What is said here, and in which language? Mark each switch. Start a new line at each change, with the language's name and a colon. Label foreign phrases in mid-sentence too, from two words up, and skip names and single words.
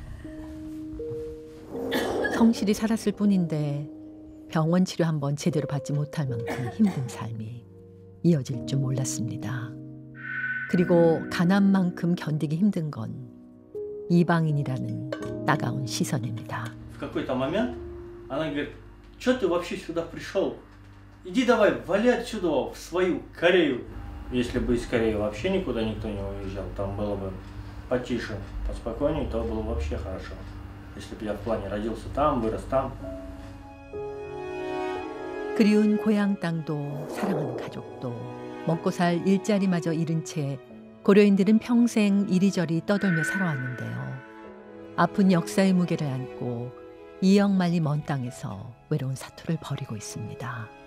Korean: 성실히 살았을 뿐인데 병원 치료 한번 제대로 받지 못할 만큼 힘든 삶이 이어질 줄 몰랐습니다. 그리고 가난만큼 견디기 힘든 건 이방인이라는 따가운 시선입니다.
Russian: В какой-то момент она говорит, что ты вообще сюда пришел? Иди давай, вали отсюда в свою Корею. Если бы из Кореи вообще никуда никто не уезжал, там было бы потише, поспокойнее, то было бы вообще хорошо. Если бы я в плане родился там, вырос там.
Korean: 그리운 고향 땅도 사랑하는 가족도 먹고 살 일자리마저 잃은 채 고려인들은 평생 이리저리 떠돌며 살아왔는데요. 아픈 역사의 무게를 안고 2억 마리 먼 땅에서 외로운 사투를 벌이고 있습니다.